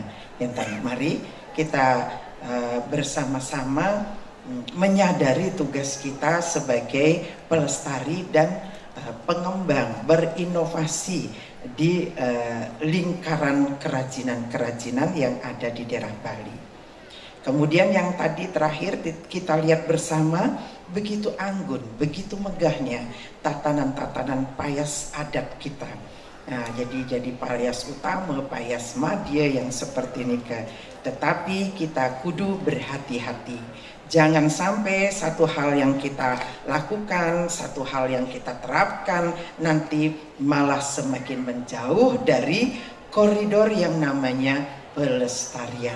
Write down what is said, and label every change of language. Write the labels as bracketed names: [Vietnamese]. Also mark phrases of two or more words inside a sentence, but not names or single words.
[Indonesian] Mari kita bersama-sama menyadari tugas kita sebagai pelestari dan pengembang, berinovasi di lingkaran kerajinan-kerajinan yang ada di daerah Bali. Kemudian yang tadi terakhir kita lihat bersama, begitu anggun, begitu megahnya tatanan-tatanan payas adat kita. Nah, jadi payas utama, payas madya yang seperti ini. Tetapi kita kudu berhati-hati. Jangan sampai satu hal yang kita lakukan, satu hal yang kita terapkan nanti malah semakin menjauh dari koridor yang namanya pelestarian.